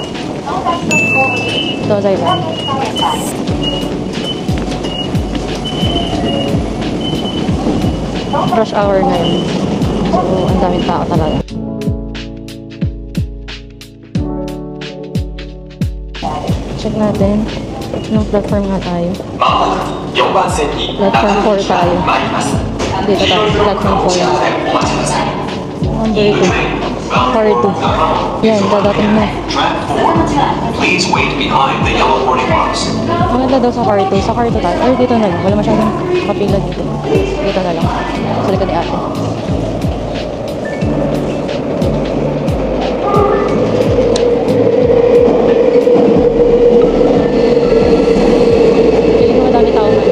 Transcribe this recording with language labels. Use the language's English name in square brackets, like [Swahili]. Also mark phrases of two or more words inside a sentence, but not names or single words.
[Filipino] Tozai Line. [English] Rush hour [Filipino] ngayon. So, ang daming tao talaga. check natin. Anong platform nga tayo? [Japanese] まもなく4番線に中 [Filipino] Platform 4 [Japanese] 野駅が [Filipino] tayo. [Japanese] 参ります。 [Filipino] Dito tayo, platform [Japanese] お知らせお待ちください。 [Filipino] Number 2. Car 2. Yan, dadating na. [English] Please wait behind the yellow boarding marks. [Filipino] Maganda daw sa car 2. Sa car 2 tayo. Or dito na lang. Wala masyadong kapila dito. Dito na lang. Sa likod ni ate. Feeling ko madami tao na.